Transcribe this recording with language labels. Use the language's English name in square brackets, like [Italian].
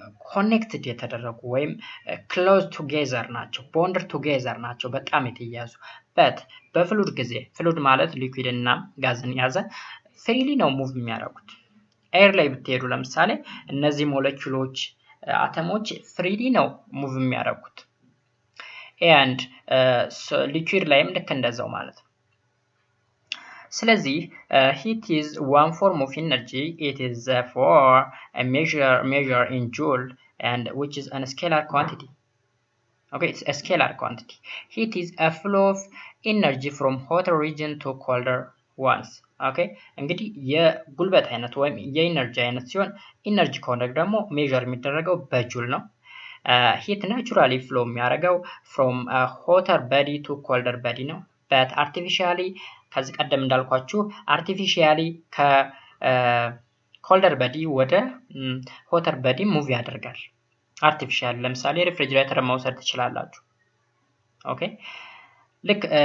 [Amharic] ኮኔክትድ የተደረጉ ወይም ክሎዝ ቱጌዘር ናቸው፣ ቦንድድ ቱጌዘር ናቸው፣ በጣም የተያያዙ። በት በፍሉድ ጊዜ ፍሉድ ማለት ሊኩዊድ እና ጋዝን ያዘ ፍሪሊ ነው ሙቭ የሚያደርጉት። ኤር ላይ ብትሄዱ ለምሳሌ እነዚህ ሞለኪውሎች አተሞች ፍሪሊ ነው ሙቭ የሚያደርጉት and ሊኩዊድ ላይም ልክ እንደዛው ማለት ነው። ስለዚህ heat is one form of energy. [English] It is therefore a measure in joule and which is a scalar quantity. Okay, it's a scalar quantity. Heat is a flow of energy from hotter region to colder ones. [Amharic] Okay, እንግዲህ የጉልበት አይነት ወይም የኢነርጂ አይነት ሲሆን ኢነርጂ ከሆነ ደግሞ ሜዥር የሚደረገው በጁል ነው። ሂት ናቹራሊ ፍሎ የሚያደርገው from a hotter body to colder body ነው። but artificially ከዚህ ቀደም እንዳልኳችሁ አርቲፊሻሊ ከኮልደር በዲ ወደ ሆተር በዲ ሙቭ ያደርጋል። አርቲፊሻሊ ለምሳሌ ሪፍሪጅሬተር መውሰድ ትችላላችሁ። ኦኬ ልክ